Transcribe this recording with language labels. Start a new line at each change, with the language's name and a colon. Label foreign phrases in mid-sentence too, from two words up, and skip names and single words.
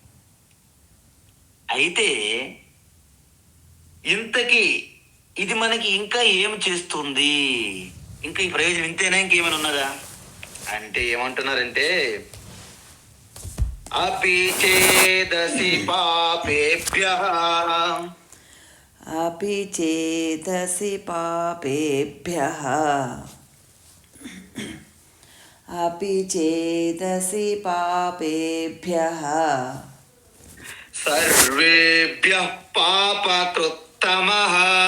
Telugu: అయితే ఇంతకీ ఇది మనకి ఇంకా ఏం చేస్తుంది? ఇంకా ఈ ప్రయోజనం ఇంతేనా, ఇంకేమైనా ఉన్నదా అంటే ఏమంటున్నారంటే,
Sanskrit: అపి చేదసి పాపేభ్యః, अपि चेतसि पापेभ्यः, अपि चेतसि पापेभ्यः, సర్వేభ్యః పాపకృత్తమః,